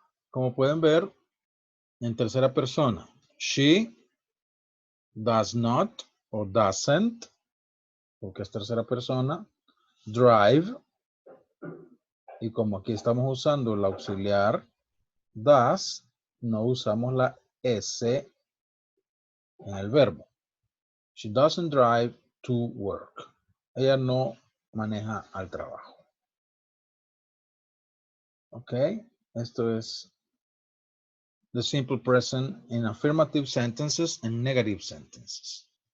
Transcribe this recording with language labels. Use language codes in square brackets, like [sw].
[es] Como pueden ver, en tercera persona, [en] she does not [es] o doesn't, porque es tercera persona, drive, y como aquí estamos usando el auxiliar does, no usamos la S en el verbo. [en] She doesn't drive to work. [es] Ella no maneja al trabajo. [en] Ok, [es] esto es [en] the simple present in affirmative sentences and negative sentences.